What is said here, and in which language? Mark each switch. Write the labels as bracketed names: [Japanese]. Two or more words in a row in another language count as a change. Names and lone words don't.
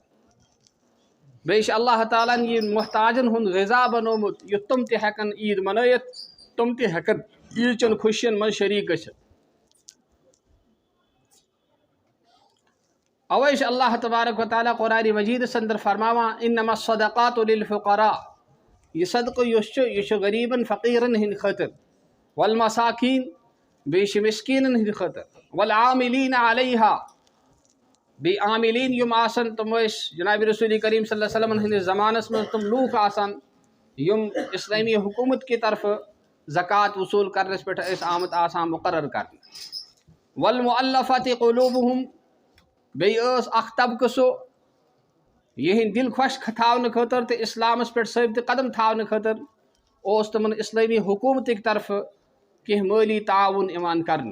[Kashmiri] بیٚیہِ چھُ اللہ تعالیٰ ہن یہ محتاجن ہُنٛد غذا بنومُت یُتھ تم تہِ ہٮ۪کن عید منٲیِتھ تم تہِ ہٮ۪کن عیٖذ چٮ۪ن خوشین منٛز شریٖک گٔژھِتھ. اوے چھُ اللہ تبارک و تعالیٰ قرآن مجیدس اندر فرماوان [Arabic] انما الصدقات للفقراء [Kashmiri] یہ صدقہ یُس چھُ یہ چھُ غریبن فقیرن ہٕنٛدِ خٲطرٕ والمساکین بیٚیہِ چھِ مسکیٖنن ہٕنٛدِ خٲطرٕ [Arabic] والعاملین علیہا [Kashmiri] بیٚیہِ عاملین یم آسن تم ٲسۍ جناب رسول کریم [Arabic] صلی اللہ علیہ وسلم [Kashmiri] ہٕنٛدِس زمانس منٛز تم لوٗکھ آسان یم اسلامی حکوٗمت کہِ طرفہٕ زکات وصوٗل کرنس پٮ۪ٹھ ٲسۍ آمٕتۍ آسان مقرر کرنہٕ. [Arabic] والمؤلفۃ قلوٗبہم [Kashmiri] بیٚیہِ ٲس اکھ طبقہٕ سُہ یہنٛدۍ دل خۄش تھاونہٕ خٲطرٕ تہٕ اسلامس پٮ۪ٹھ ثٲبتہٕ قدم تھاونہٕ خٲطرٕ اوس تمن اسلٲمی حکوٗمتٕکۍ طرفہٕ کینٛہہ مٲلی تعاوُن یِوان کرنہٕ.